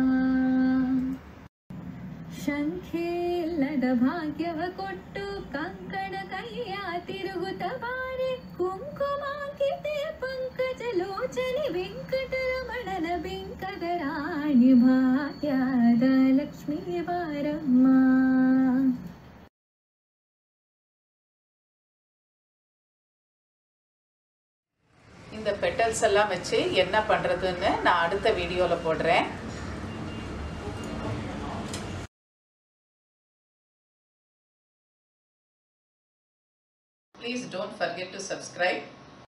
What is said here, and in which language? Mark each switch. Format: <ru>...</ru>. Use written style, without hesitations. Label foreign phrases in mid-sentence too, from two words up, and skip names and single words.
<kn>ಶಂಖೆಲ್ಲದ ಭಾಗ್ಯವ ಕೊಟ್ಟು ಕಂಕಣ ಕೈಯ ತಿರುಗುತ್ತ ಬಾರೆ ಕುಂಕುಮಾಂಕಿತೆಯ ಪಂಕಜ ಲೋಚನೆ ವೆಂಕಟರಮಣನ ಬೆಂಕದ ರಾಣಿ ಭಾಗ್ಯದ ಲಕ್ಷ್ಮೀ ಬಾರಮ್ಮ</kn> <ta>இந்த பெட்டல்ஸ் எல்லாம் வச்சு என்ன பண்றதுன்னு நான் அடுத்த வீடியோல போடுறேன்.</ta> <en>Please don't forget to subscribe.</en>